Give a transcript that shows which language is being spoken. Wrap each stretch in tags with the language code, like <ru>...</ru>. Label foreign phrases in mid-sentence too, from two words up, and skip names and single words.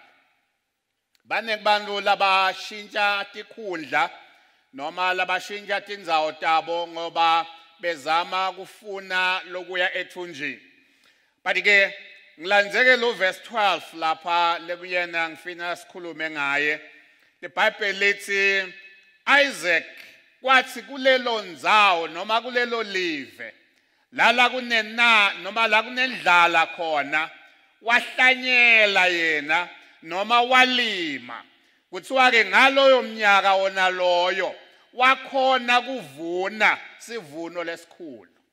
<ss>Baneke bantu labashintsha tikhundla noma labashintsha tindzawo tabo ngoba bezama kufuna lokuya ethunjini. But ke ngilandzeke lo verse 12 lapha lekuyena ngifina sikhulume ngaye. The Bible lithi Isaac kwathi kulelo ndzawo noma kulelo live lala kunena noma la kunendlala khona wahlanyela yena noma walima kuthiwa ke ngaloyo mnyaka wona loyo wakhona kuvuna sivuno lesikhulu.</ss>